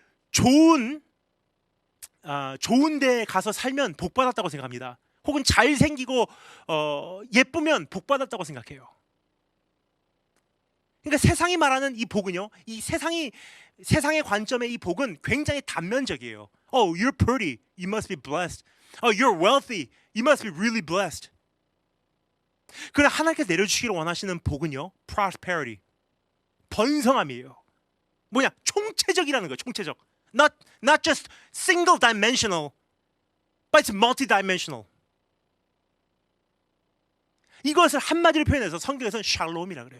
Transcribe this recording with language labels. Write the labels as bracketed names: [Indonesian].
[Korean] 좋은 데 가서 살면 복 받았다고 생각합니다. 혹은 잘생기고 예쁘면 복 받았다고 생각해요. 그러니까 세상이 말하는 이 복은요, 이 세상의 관점의 이 복은 굉장히 단면적이에요. [English] Oh, you're pretty, you must be blessed. Oh, you're wealthy, you must be really blessed. [Korean] 그러나 하나님께서 내려주시기를 원하시는 복은요, prosperity, 번성함이에요. 뭐냐? 총체적이라는 거예요. 총체적. [English] Not just single dimensional, but it's multi-dimensional. [Korean] 이것을 한마디로 표현해서 성경에서는 샬롬이라 그래요.